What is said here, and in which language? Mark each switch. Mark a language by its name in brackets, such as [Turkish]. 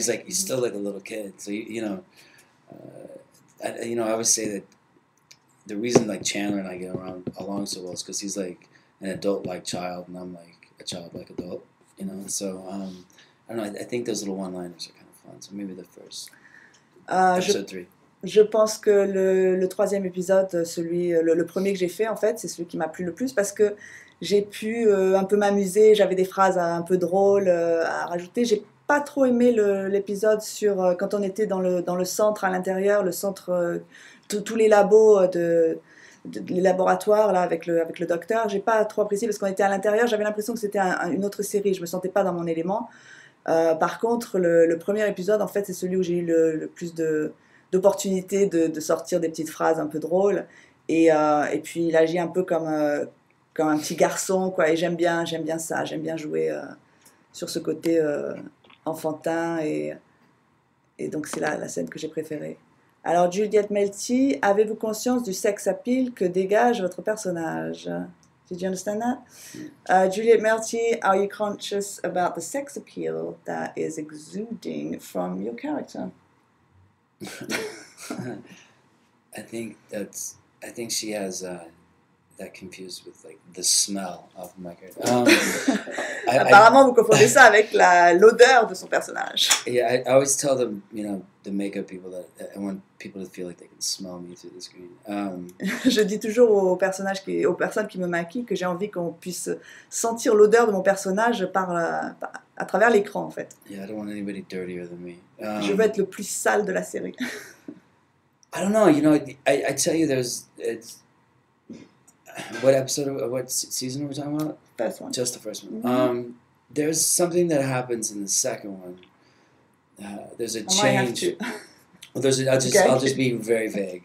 [English] He's still like a little kid, so I always say that the reason like Chandler and I get along so well is because he's like an adult-like child, and I'm like a child-like adult, you know. So I don't know. I think those little one-liners are kind of fun. So maybe the first episode 3. [French] Je pense que le troisième épisode, le premier que j'ai fait en fait, c'est celui qui m'a plu le plus parce que j'ai pu un peu m'amuser, j'avais des phrases un peu drôles à rajouter. J'ai pas trop aimé l'épisode sur quand on était dans le centre à l'intérieur, le centre, tous les labos les laboratoires là avec le docteur. J'ai pas trop apprécié parce qu'on était à l'intérieur. J'avais l'impression que c'était une autre série. Je me sentais pas dans mon élément. Par contre, le premier épisode, en fait, c'est celui où j'ai eu le plus d'opportunités de sortir des petites phrases un peu drôles. Et puis, il agit un peu comme un petit garçon, quoi. Et j'aime bien ça. J'aime bien jouer sur ce côté enfantin. Et donc, c'est la scène que j'ai préférée. Alors, Juliette Melty, avez-vous conscience du sex appeal que dégage votre personnage? [English] Did you understand that? Juliette Melty, are you conscious about the sex appeal that is exuding from your character? I think she has that confused with like the smell of my character. [French] Apparemment, vous confondez ça avec l'odeur de son personnage. [English] Yeah, I always tell them, the makeup people that I want people to feel like they can smell me through the screen. [French] Je dis toujours aux personnes qui me maquillent que j'ai envie qu'on puisse sentir l'odeur de mon personnage à travers l'écran, en fait. [English] Yeah, I don't want anybody dirtier than me. [French] Je veux être le plus sale de la série. [English] I don't know. I tell you, what episode, what season are we talking about? First one. Just the first one. Mm-hmm. There's something that happens in the second one. There's a I might have change. to. Well, I'll just be very vague.